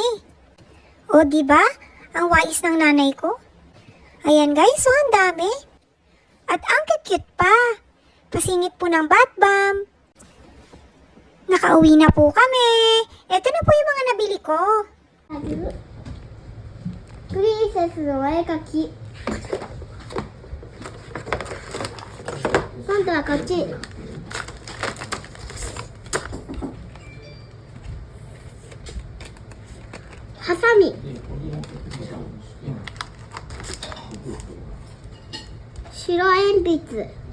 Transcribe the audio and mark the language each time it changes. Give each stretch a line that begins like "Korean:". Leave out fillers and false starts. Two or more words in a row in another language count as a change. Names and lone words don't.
Filipino: O, diba? Ang wais ng nanay ko. Ayan guys, so ang dami. At ang cute pa. Pasingit po ng bath bomb. Nakauwi na po kami. Ito na po yung mga nabili ko.
Japanese: Princess のお絵かき。今度はこっち。ハサミ。白鉛筆。